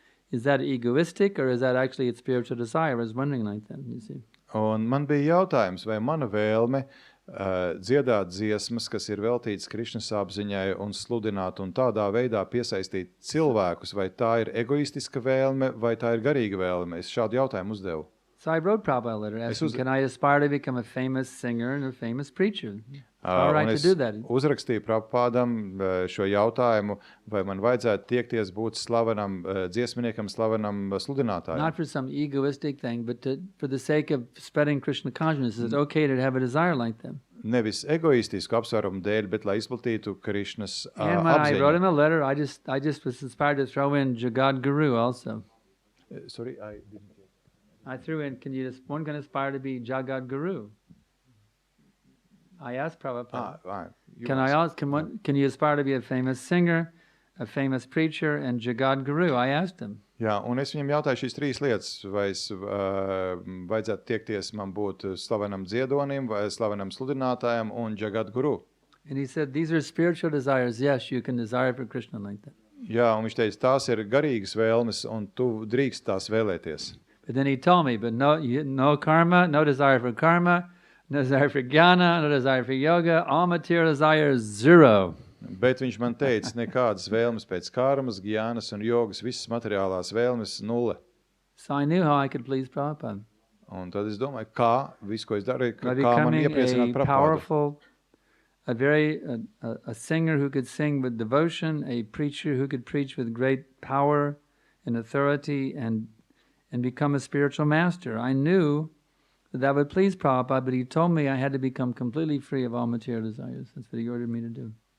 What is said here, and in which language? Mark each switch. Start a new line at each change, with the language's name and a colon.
English: Is that egoistic, or is that actually a spiritual desire? I was wondering like that, you see.
Latvian: Un man bija jautājums, vai mana vēlme dziedāt dziesmas, kas ir veltītas Krišnas apziņai un sludināt un tādā veidā piesaistīt cilvēkus, vai tā ir egoistiska vēlme, vai tā ir garīga vēlme? Es šādu jautājumu uzdevu.
English: So I wrote Prabhupada a letter asking, can I aspire to become a famous singer and a famous preacher? All right to do that.
Latvian: Uzrakstīju Prabhupādam šo jautājumu, vai man vajadzētu tiekties būt slavenam dziesminiekam, slavenam sludinātājam.
English: Not for some egoistic thing, but for the sake of spreading Krishna consciousness. It's okay to have a desire like that.
Latvian: Nevis egoistisku apsvērumu dēļ, bet lai izplatītu Krishnas apziņu.
English: And when I wrote him a letter, I just was inspired to throw in Jagat Guru also. Sorry, I didn't. I threw in, one can aspire to be Jagat Guru. I asked Prabhupada, can you aspire to be a famous singer, a famous preacher, and Jagat Guru? I asked him.
Latvian: Jā, un es viņam jautāju šīs trīs lietas, vai es vajadzētu tiekties man būt slavenam dziedonim, vai slavenam sludinātājam un Jagat Guru.
English: And he said, these are spiritual desires. Yes, you can desire for Krishna like that.
Latvian: Jā, un viņš teica, tās ir garīgas vēlmes, un tu drīkst tās vēlēties.
English: But then he told me, but no karma, no desire for karma, no desire for jnana, no desire for yoga, all material desires, zero.
Latvian: Bet viņš man teica, nekādas vēlmes pēc karmas, jnānas un jogas, visas materiālās vēlmes, nulle.
English: So I knew how I could please Prabhupada.
Latvian: Un tad es domāju, kā visu, ko es darīju, kā man iepriecināt Prabhupādu.
English: A singer who could sing with devotion, a preacher who could preach with great power and authority and become a spiritual master. I knew that would please Prabhupada, but he told me I had to become completely free of all material desires. That's what he ordered me to do.